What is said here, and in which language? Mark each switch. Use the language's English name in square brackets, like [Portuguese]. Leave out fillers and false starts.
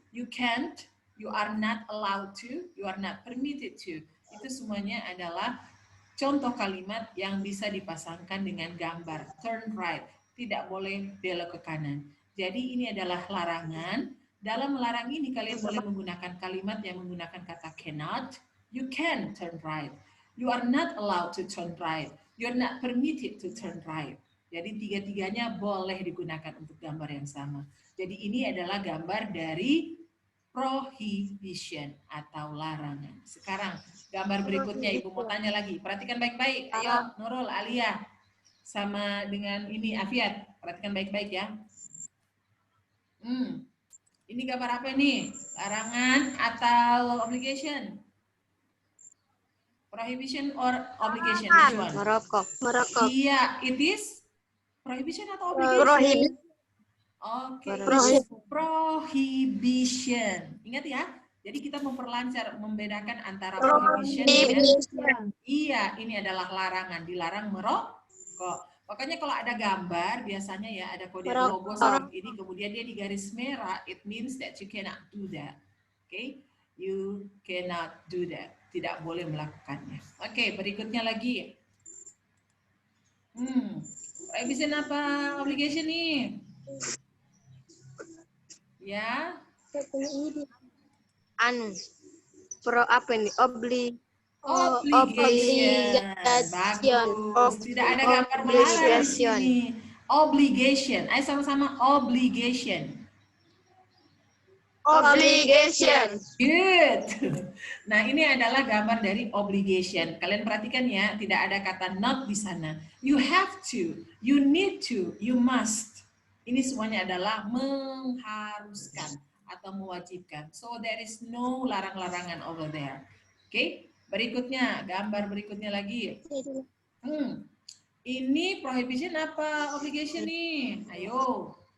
[English] You can't, you are not allowed to, you are not permitted to. [Indonesian] Itu semuanya adalah contoh kalimat yang bisa dipasangkan dengan gambar turn right. Tidak boleh belok ke kanan. Jadi ini adalah larangan. Dalam melarang ini kalian boleh menggunakan kalimat yang menggunakan kata cannot, [English] you can turn right. You are not allowed to turn right. You are not permitted to turn right. [Indonesian] Jadi tiga-tiganya boleh digunakan untuk gambar yang sama. Jadi ini adalah gambar dari prohibition atau larangan. Sekarang gambar berikutnya Ibu mau tanya lagi. Perhatikan baik-baik. Ayo Nurul, Alia. Sama dengan ini Afiat. Perhatikan baik-baik ya. Ini gambar apa ini? Larangan atau obligation? [English] Prohibition or obligation? Which one? [Indonesian] Merokok. [English] Iya, it is prohibition atau obligation? [Indonesian] Oke, prohibition. Ingat ya. Jadi kita memperlancar, membedakan antara prohibition dengan iya, ini adalah larangan, dilarang merokok. Makanya kalau ada gambar, biasanya ya ada kode logo seperti ini, kemudian dia di garis merah, [English] it means that you cannot do that. Okay? You cannot do that. [Indonesian] Tidak boleh melakukannya. Oke, berikutnya lagi. Prohibition apa obligation nih? Ya. Apa ini? Obligation. Bagus. Tidak ada gambar melarang di sini. Obligation. Ayo sama-sama obligation. [English] Obligation. Good. [Indonesian] Nah, ini adalah gambar dari obligation. Kalian perhatikan ya, tidak ada kata not di sana. [English] You have to, you need to, you must. [Indonesian] Ini semuanya adalah mengharuskan atau mewajibkan. [English] So there is no larang-larangan over there. [Indonesian] Oke, berikutnya, gambar berikutnya lagi. Ini prohibition apa obligation nih? Ayo.